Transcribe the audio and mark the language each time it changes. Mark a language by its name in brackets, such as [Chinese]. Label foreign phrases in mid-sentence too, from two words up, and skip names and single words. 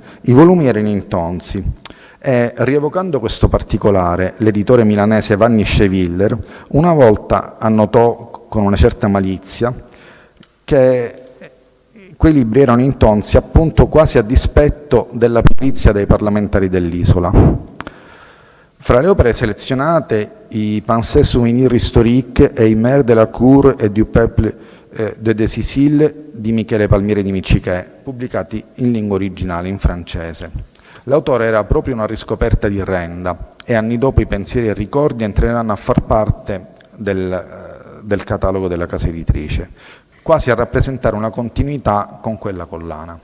[Italian] I volumi erano in tonsi e, rievocando questo particolare, l'editore milanese Vanni Schewiller una volta annotò con una certa malizia che quei libri erano in tonsi appunto quasi a dispetto della perizia dei parlamentari dell'isola. Fra le opere selezionate, i Pensées souvenirs historiques e i Mères de la Cour et du Peuple de Sicile di Michele Palmieri di Miccichè, pubblicati in lingua originale, in francese. L'autore era proprio una riscoperta di Orrenda e anni dopo i pensieri e ricordi entreranno a far parte del catalogo della casa editrice, quasi a rappresentare una continuità con quella collana.